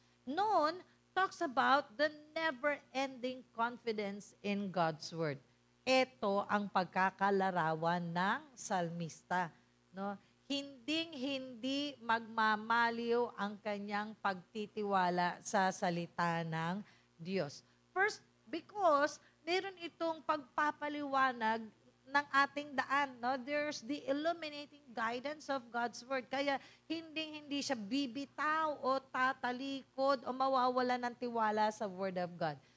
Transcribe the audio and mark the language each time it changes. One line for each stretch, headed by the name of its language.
English: Noon, talks about the never-ending confidence in God's Word.
Filipino: Ito ang pagkakalarawan ng salmista. No? Hinding-hindi magmamaliw ang kanyang pagtitiwala sa salita ng Diyos. First, because meron itong pagpapaliwanag ng ating daan. No?
English: There's the illuminating guidance of God's Word.
Filipino: Kaya hindi siya bibitaw o tatalikod o mawawala ng tiwala sa Word of God.